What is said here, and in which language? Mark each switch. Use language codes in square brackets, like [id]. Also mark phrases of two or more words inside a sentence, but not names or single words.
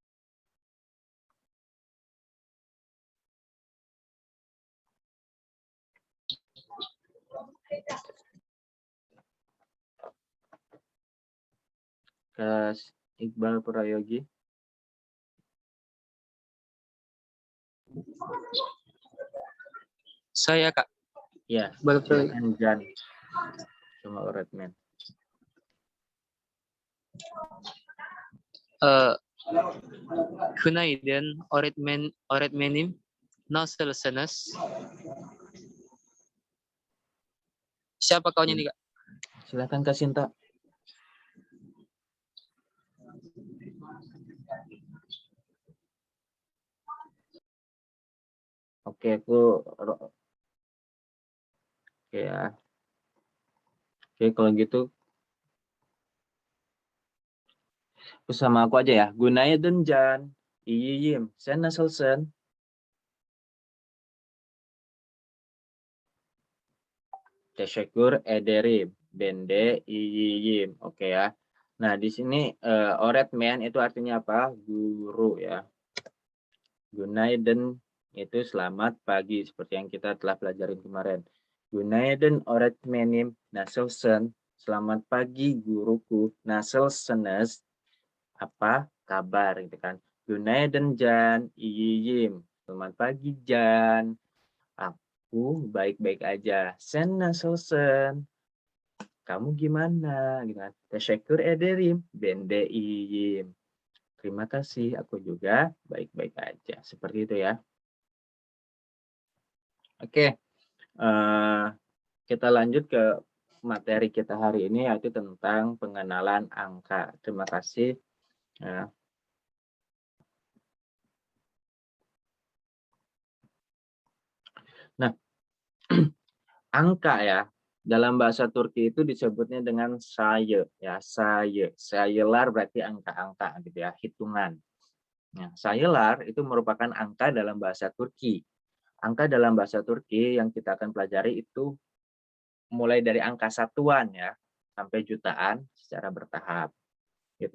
[id] Kak Iqbal Prayogi. Saya Kak. Ya, Iqbal Prayogi. silakan Jan sama Oretmen. [tr] Günaydın öğretmenim. Nasılsınız? [id] Siapa kawannya nih Kak? Silakan Kak Sinta. Oke, oke ya. Oke, kalau gitu sama aku aja ya. [tr] Günaydın Jan. İyiyim. Sen nasılsın? Teşekkür ederim. Ben de iyiyim. [id] Oke ya. Nah, di sini öğretmen itu artinya apa? Guru ya. Günaydın itu selamat pagi seperti yang kita telah pelajarin kemarin. [tr] Günaydın öğretmenim. Nasılsın? [id] Selamat pagi guruku. Nasılsınız? Apa kabar gitu kan. [tr] Günaydın Jan. İyiyim. [id] Selamat pagi Jan. Aku baik-baik aja. [tr] Sen nasılsın? [id] Kamu gimana? Gitu kan. [tr] Teşekkür ederim. Ben de iyiyim. [id] Terima kasih, aku juga baik-baik aja. Seperti itu ya. Oke, kita lanjut ke materi kita hari ini, yaitu tentang pengenalan angka. Terima kasih. Ya. Nah, angka ya, dalam bahasa Turki itu disebutnya dengan sayı, ya, sayı. Sayılar berarti angka-angka gitu ya, hitungan. Nah, sayılar itu merupakan angka dalam bahasa Turki. Angka dalam bahasa Turki yang kita akan pelajari itu mulai dari angka satuan ya, sampai jutaan secara bertahap. Gitu.